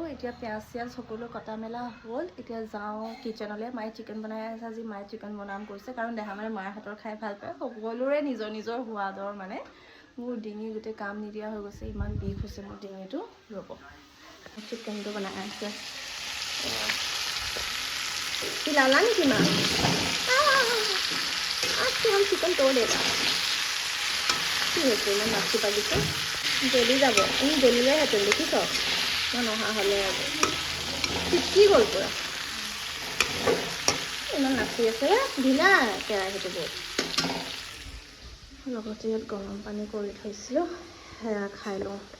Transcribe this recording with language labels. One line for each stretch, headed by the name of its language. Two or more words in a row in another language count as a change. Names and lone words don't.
Assamese: এতিয়া পিঁয়াজ চিয়াজ সকলো কটা মেলা হ'ল। এতিয়া যাওঁ কিটচেনলৈ। মায়ে চিকেন বনাই আছে, আজি মায়ে চিকেন বনাম কৈছে, কাৰণ দেহা মানে মাৰ হাতৰ খাই ভাল পায়। সকলোৰে নিজৰ নিজৰ সোৱাদৰ মানে। মোৰ ডিঙি গোটেই কাম নিদিয়া হৈ গৈছে, ইমান বিষ হৈছে মোৰ ডিঙিটো। ৰ'ব, চিকেনটো বনাই আছে।
Hindi: खिलाना नहीं कि माँ आज तो हम चिकन तोड़ देगा
Assamese: কি হৈছে ইমান নাচি পাগিছে, জ্বলি যাব। জ্বলিলেহেঁতেন দেখিছ, মই নহা হ'লে আৰু কি গ'ল পুৰা, ইমান নাচি আছে। ঢিলা কেৰাহীটো বহুত। লগতে ইয়াত গৰম পানী কৰি থৈছিলোঁ, সেয়া খাই লওঁ।